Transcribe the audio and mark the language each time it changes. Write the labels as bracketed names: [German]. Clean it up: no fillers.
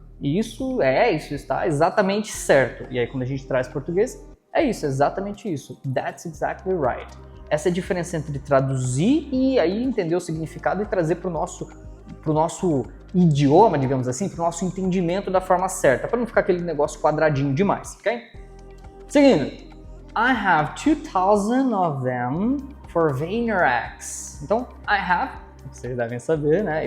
[Portuguese] Isso está exatamente certo. E aí quando a gente traz português, é isso, exatamente isso. [English] That's exactly right. [Portuguese] Essa é a diferença entre traduzir e aí entender o significado e trazer para o nosso idioma, digamos assim, para o nosso entendimento da forma certa, para não ficar aquele negócio quadradinho demais, ok? Seguindo. [English] I have 2,000 of them for VaynerX. [Portuguese] Então, [English] I have, [Portuguese] vocês devem saber, né?